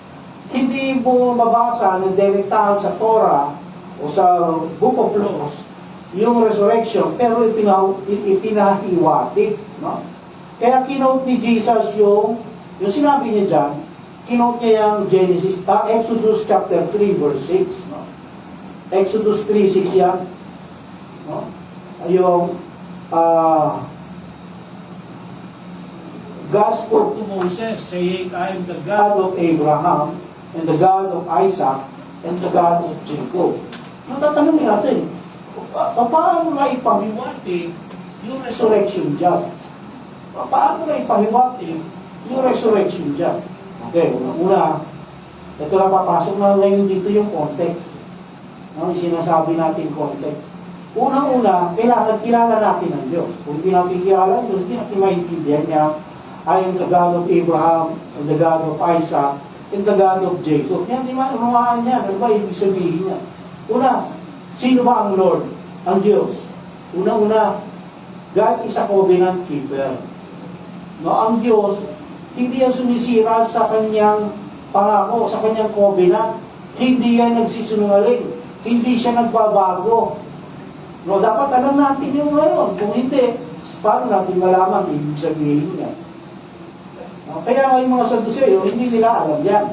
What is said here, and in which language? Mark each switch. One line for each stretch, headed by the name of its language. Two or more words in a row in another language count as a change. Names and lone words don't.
Filipino: Hindi mo mabasa ng direktahan sa Torah o sa Book of Laws yung resurrection, pero ipinahiwatig, no? Kaya kinote ni Jesus yung sinabi niya dyan, kinote niya yung Exodus chapter 3 verse 6, no? Exodus 3:6 yan, no?
English: Yung God spoke to Moses, saying, I am the God of Abraham, and the God of Isaac, and the God of Jacob.
Filipino: Natatanong natin, paano na ipahiwatig yung resurrection dyan? Paano na ipahiwatig yung resurrection dyan? Okay, una, ito na papasok na ngayon dito yung context. Yung sinasabi natin context. Unang-una, kailangan kilala natin ang Diyos. Kung hindi natin kilala ang Diyos, hindi natin maintindihan niya,
English: I am the God of Abraham, and the God of Isaac, and the God of Jacob.
Filipino: Yan, di ba? Unawahan niya. Ano ba ibig sabihin niya? Una, sino ba ang Lord? Ang Diyos.
English: Una-una, God is a covenant keeper.
Filipino: No, ang Diyos, hindi yan sumisira sa kanyang pangako, sa kanyang covenant. Hindi yan nagsisinungaling. Hindi siya nagbabago. No, dapat alam natin yung ngayon. Kung hindi, paano natin malaman ibig sabihin niya? No, kaya nga yung mga Saduseo, hindi nila alam yan.